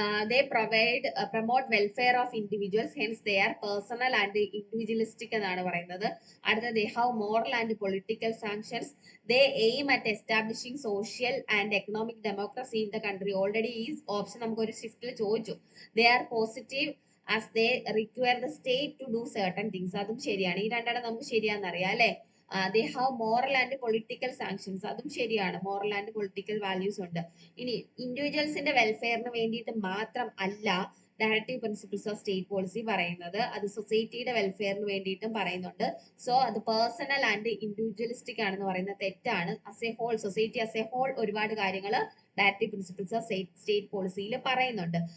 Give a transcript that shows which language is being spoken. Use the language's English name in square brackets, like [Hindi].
[English] they promote welfare of individuals, hence they are personal and individualistic എന്നാണ് പറയുന്നത്. അടുത്ത, they have moral and political sanctions, they aim at establishing social and economic democracy in the country. [Malayalam] Already is option നമുക്ക് ഒരു ഷിഫ്റ്റിൽ ചോദിച്ചു. [English] they are positive as they require the state to do certain things. [Malayalam] അതും ശരിയാണ്. ഈ രണ്ടെണ്ണം നമുക്ക് ശരിയാണെന്നറിയാം അല്ലെ. [English] they have moral and political sanctions. അതും ശരിയാണ്. moral and political values ഉണ്ട്. [Malayalam] ഇനി ഇൻഡിവിജ്വൽസിന്റെ വെൽഫെയറിന് വേണ്ടിയിട്ട് മാത്രം അല്ല directive principles of state policy പറയുന്നത്, അത് സൊസൈറ്റിയുടെ വെൽഫെയറിന് വേണ്ടിയിട്ടും പറയുന്നുണ്ട്. സോ അത് പേഴ്സണൽ ആൻഡ് ഇൻഡിവിജ്വലിസ്റ്റിക് ആണെന്ന് പറയുന്നത് തെറ്റാണ്. As a whole, society as a whole ഒരുപാട് കാര്യങ്ങൾ ഡയറക്റ്റീവ് പ്രിൻസിപ്പിൾസ് ഓഫ് സ്റ്റേറ്റ് പോളിസിയിൽ പറയുന്നുണ്ട്.